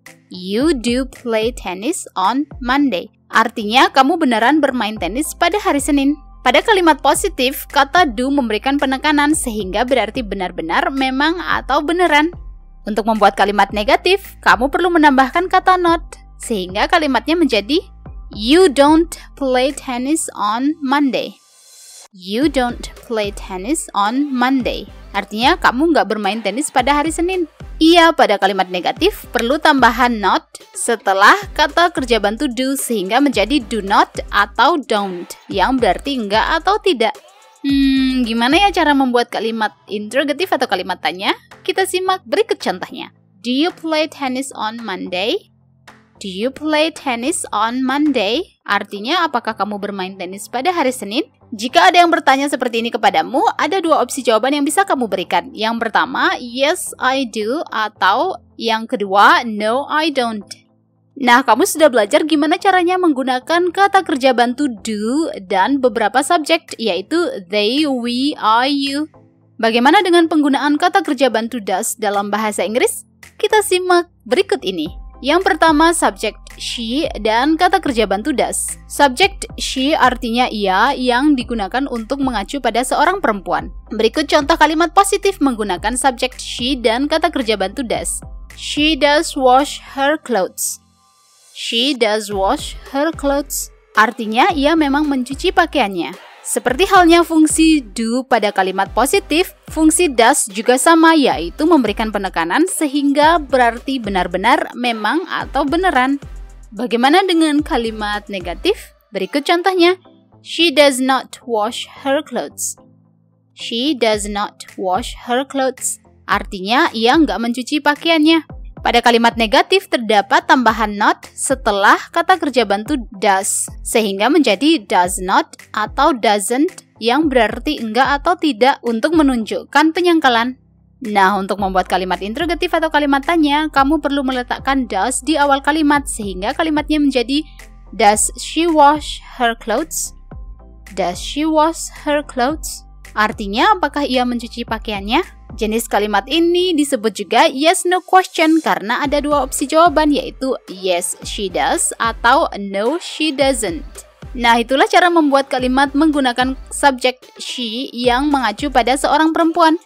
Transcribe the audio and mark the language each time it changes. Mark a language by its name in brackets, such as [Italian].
[English] You do play tennis on Monday. [Indonesian] Artinya, kamu beneran bermain tenis pada hari Senin. Pada kalimat positif, kata do memberikan penekanan sehingga berarti benar-benar, memang, atau beneran. Untuk membuat kalimat negatif, kamu perlu menambahkan kata not, sehingga kalimatnya menjadi [English] you don't play tennis on Monday. You don't play tennis on Monday. [Indonesian] Artinya, kamu nggak bermain tenis pada hari Senin. Iya, pada kalimat negatif perlu tambahan not setelah kata kerja bantu do sehingga menjadi [English] do not [Indonesian] atau don't yang berarti enggak atau tidak. Gimana ya cara membuat kalimat interrogatif atau kalimat tanya? Kita simak berikut contohnya. [English] Do you play tennis on Monday? Do you play tennis on Monday? [Indonesian] Artinya, apakah kamu bermain tenis pada hari Senin? Jika ada yang bertanya seperti ini kepadamu, ada dua opsi jawaban yang bisa kamu berikan. Yang pertama, [English] yes, I do, [Indonesian] atau yang kedua, [English] no, I don't. [Indonesian] Nah, kamu sudah belajar gimana caranya menggunakan kata kerja bantu do dan beberapa subjek, yaitu they, we, I, you. Bagaimana dengan penggunaan kata kerja bantu does dalam bahasa Inggris? Kita simak berikut ini. Yang pertama, subjek she dan kata kerja bantu does. Subjek she artinya ia yang digunakan untuk mengacu pada seorang perempuan. Berikut contoh kalimat positif menggunakan subjek she dan kata kerja bantu does. [English] She does wash her clothes. She does wash her clothes. [Indonesian] Artinya ia memang mencuci pakaiannya. Seperti halnya fungsi do pada kalimat positif, fungsi does juga sama, yaitu memberikan penekanan sehingga berarti benar-benar, memang, atau beneran. Bagaimana dengan kalimat negatif? Berikut contohnya. [English] She does not wash her clothes. She does not wash her clothes. [Indonesian] Artinya ia nggak mencuci pakaiannya. Pada kalimat negatif terdapat tambahan not setelah kata kerja bantu does, sehingga menjadi does not atau doesn't yang berarti enggak atau tidak untuk menunjukkan penyangkalan. Nah, untuk membuat kalimat interrogatif atau kalimat tanya, kamu perlu meletakkan does di awal kalimat sehingga kalimatnya menjadi [English] does she wash her clothes? Does she wash her clothes? [Indonesian] Artinya, apakah ia mencuci pakaiannya? Jenis kalimat ini disebut juga yes no question karena ada dua opsi jawaban, yaitu [English] yes she does [Indonesian] atau [English] no she doesn't. [Indonesian] Nah, itulah cara membuat kalimat menggunakan subjek she yang mengacu pada seorang perempuan.